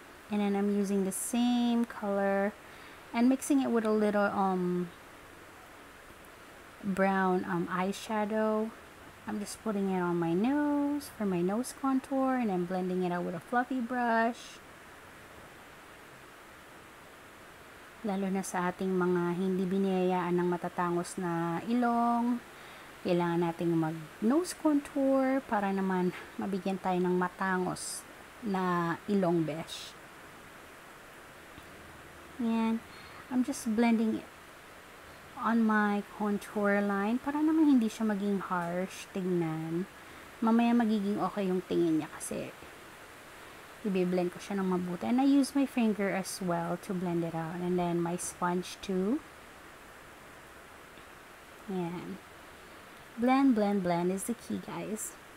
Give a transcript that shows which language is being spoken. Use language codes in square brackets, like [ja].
[en] And then I'm using the same color and mixing it with a little brown eyeshadow. I'm just putting it on my nose for my nose contour, and then blending it out with a fluffy brush. [tl] Lalo na sa ating mga hindi biniyayaan ng matatangos na ilong, kailangan nating mag nose contour para naman mabigyan tayo ng matangos na ilong besh. [en] Yan. I'm just blending it on my contour line [tl] para naman hindi siya maging harsh tingnan. Mamaya magiging okay yung tingin niya kasi i-blend ko siya ng mabuti. [en] And I use my finger as well to blend it out. And then my sponge too. Yan. Blend, blend, blend is the key, guys.